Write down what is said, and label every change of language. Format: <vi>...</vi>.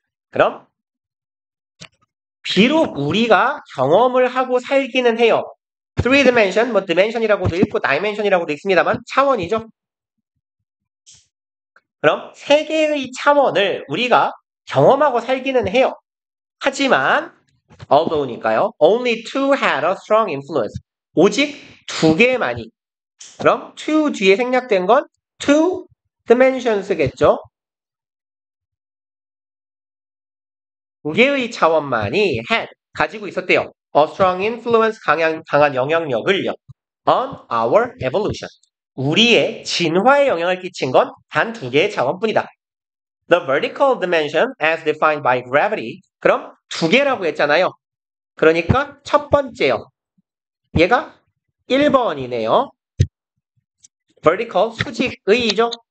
<ko>그럼 비록 우리가 경험을 하고 살기는 해요. three dimension, 뭐 dimension이라고도 읽고 dimension이라고도 읽습니다만 차원이죠. 그럼 세 개의 차원을 우리가 경험하고 살기는 해요. 하지만 although니까요.</ko> <en>Only two had a strong influence.</en> <ko>오직 두 개만이. 그럼 two 뒤에 생략된 건 two dimensions겠죠. 두 개의 차원만이 had 가지고 있었대요.</ko> <en>A strong influence 강한 영향력을요. On our evolution.</en> <ko>우리의 진화에 영향을 끼친 건 단 두 개의 차원뿐이다.</ko> <en>The vertical dimension as defined by gravity.</en> <ko>그럼 두 개라고 했잖아요. 그러니까 첫 번째요. 얘가 1번이네요. vertical 수직의죠.</ko>